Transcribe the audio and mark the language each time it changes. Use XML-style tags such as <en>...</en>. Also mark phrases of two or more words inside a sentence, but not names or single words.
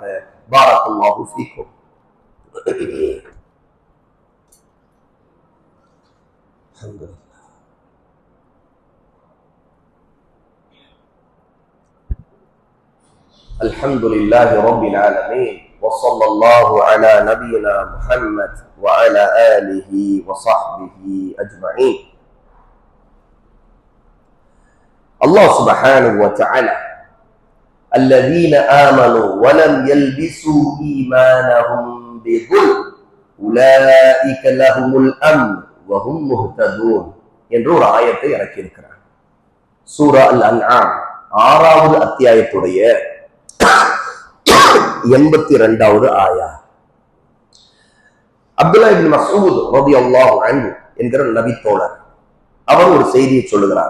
<ar>بارك الله فيكم. الحمد لله رب العالمين وصلى الله على نبينا محمد وعلى آله وصحبه أجمعين. الله سبحانه وتعالى الذين آمنوا ولم يلبسوا إيمانهم بظلم أولئك لهم الأمن وهم مهتدون</ar> <ta>என்று ஒரு ஆயத்தை இறக்கி இருக்கிறார். சூரா அல் அன்ஆம் 6வது அத்தியாயத்துடைய 82வது ஆயா. அப்துல்லா இப்னு மஸ்ஊத்</ta> <ar>رضي الله عنه</ar> <ta>என்கிற நபி தோழர் அவர் ஒரு செய்தியை சொல்லுகிறார்.</ta>